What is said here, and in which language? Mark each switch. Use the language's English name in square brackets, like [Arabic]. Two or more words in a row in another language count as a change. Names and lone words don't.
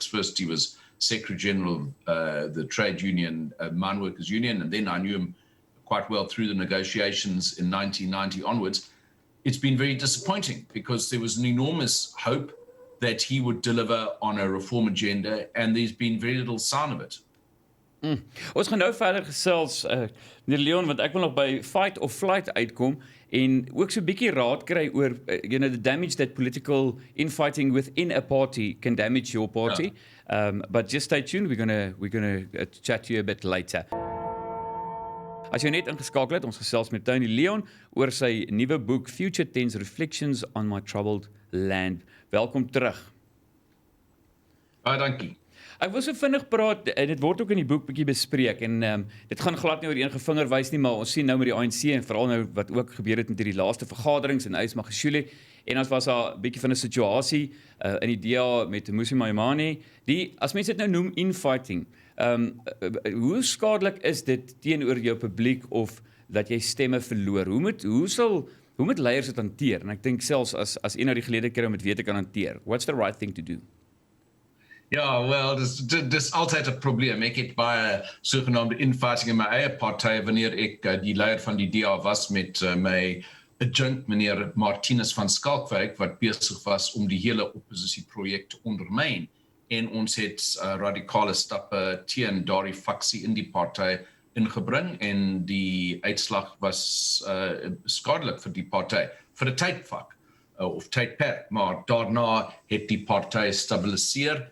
[English] First, he was Secretary General of the trade union, Mine Workers Union, and then I knew him quite well through the negotiations in 1990 onwards, it's been very disappointing because there was an enormous hope that he would deliver on a reform agenda, and there's been very little sign of it. [Afrikaans] Ons gaan nou verder gesels, meneer Leon, want ek wil nog by [English] fight or flight [Afrikaans] uitkom en ook so 'n bietjie raad kry oor [English] the damage that political infighting within a party can damage your party. But just stay tuned, we're gonna chat to you a bit later. [Afrikaans] As jy net ingeskakel het, ons gesels met Tony Leon oor sy nuwe boek Future Tense Reflections on My Troubled Land. Welkom terug. Baie dankie. Ek wil so vinnig praat, en dit word ook in die boek bietjie bespreek, en dit gaan glad nie oor een gevinger wys nie, maar ons sien nou met die ANC, en veral nou wat ook gebeur het met die laaste vergaderings in Ysmagashule, en as was daar 'n bietjie van 'n situasie in die DA met Mmusi Maimane, as mense dit nou noem infighting, hoe skadelik is dit teenoor jou publiek, of dat jy stemme verloor? Hoe moet leiers dit hanteer? En ek dink selfs as een uit die gelede kere om dit weer te kan hanteer, [English] what's the right thing to do? [Afrikaans] Ja, wel, dis altyd 'n probleem. Ek het baie sogenaamde infighting in my eie party wanneer ek die leier van die DA was met my adjunct meneer Martinus van Skalkwyk wat besig was om die hele oppositieprojek te ondermyn, en ons het radikale stappe teen daardie faksie in die party ingebring, en die uitslag was skadelik vir die party vir 'n tydvak of tydperk, maar daarna het die party stabiliseer.